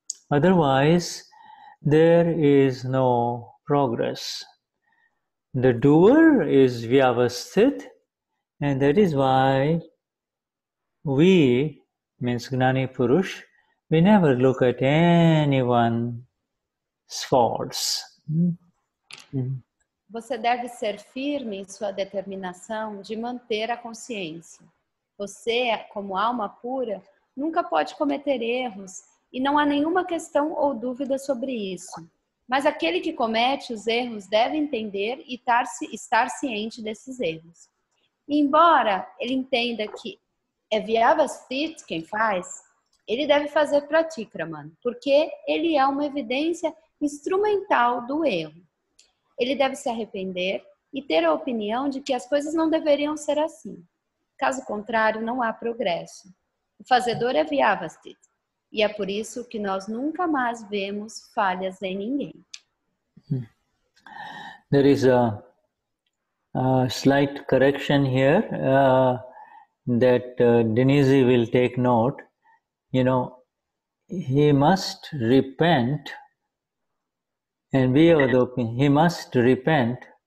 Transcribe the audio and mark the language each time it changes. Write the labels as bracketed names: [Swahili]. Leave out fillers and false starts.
[English] Otherwise, there is no progress. The doer is Vyavasthit, and that is why we, means Gnani Purush, we never look at anyone's faults. [Portuguese] Você deve ser firme em sua determinação de manter a consciência. Você, como alma pura, nunca pode cometer erros e não há nenhuma questão ou dúvida sobre isso. Mas aquele que comete os erros deve entender e estar ciente desses erros. E embora ele entenda que é Vyavasthit quem faz, ele deve fazer pratikraman, porque ele é uma evidência instrumental do erro. Ele deve se arrepender e ter a opinião de que as coisas não deveriam ser assim. Caso contrário, não há progresso. O fazedor é Vyavasthit, e é por isso que nós nunca mais vemos falhas em ninguém. [English] There is a slight correction here that Denise will take note. You know, he must repent and be of the opinion, he must repent.